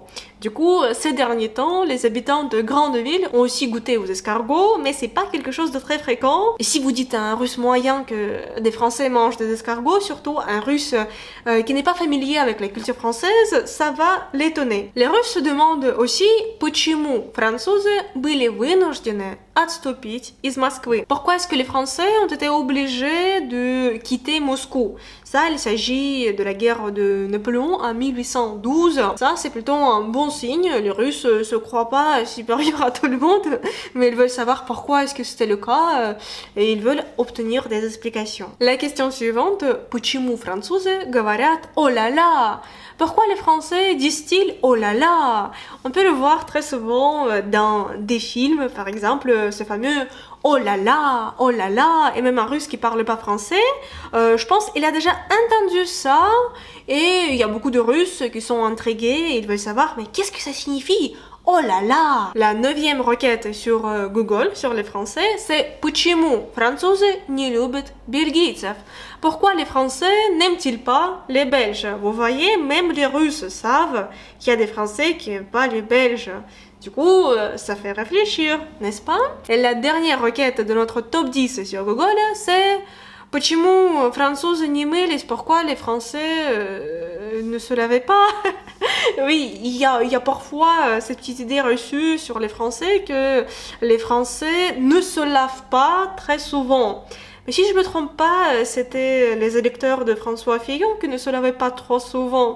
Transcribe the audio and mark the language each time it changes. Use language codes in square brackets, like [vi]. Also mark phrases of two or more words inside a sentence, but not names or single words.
[fr] Du coup, ces derniers temps, les habitants de grandes villes ont aussi goûté aux escargots, mais c'est pas quelque chose de très fréquent. Et si vous dites à un Russe moyen que des Français mangent des escargots, surtout un Russe qui n'est pas familier avec la culture française, ça va l'étonner. Les Russes se demandent aussi [ru] почему французы были вынуждены отступить из Москвы. [fr] Pourquoi est-ce que les Français ont été obligés de quitter Moscou? Ça, il s'agit de la guerre de Napoléon en 1812. Ça, c'est plutôt un bon signe. Les Russes se croient pas supérieurs à tout le monde, mais ils veulent savoir pourquoi est-ce que c'était le cas et ils veulent obtenir des explications. La question suivante, [ru] почему французы говорят [fr] oh là là? Pourquoi les Français disent-ils oh là là? On peut le voir très souvent dans des films, par exemple, ce fameux oh là là, et même un Russe qui parle pas français, je pense il a déjà entendu ça, et il y a beaucoup de Russes qui sont intrigués, et ils veulent savoir, mais qu'est-ce que ça signifie? Oh là là! La 9e requête sur Google, sur les Français, c'est [ru] почему французы не любят бельгийцев? [fr] Pourquoi les Français n'aiment-ils pas les Belges? Vous voyez, même les Russes savent qu'il y a des Français qui n'aiment pas les Belges. Du coup, ça fait réfléchir, n'est-ce pas? Et la dernière requête de notre top 10 sur Google, c'est [ru] почему французы не мылись? [fr] Pourquoi les Français ne se lavaient pas? Oui, il y a parfois cette petite idée reçue sur les Français que les Français ne se lavent pas très souvent. Mais si je me trompe pas, c'était les électeurs de François Fillon qui ne se lavaient pas trop souvent.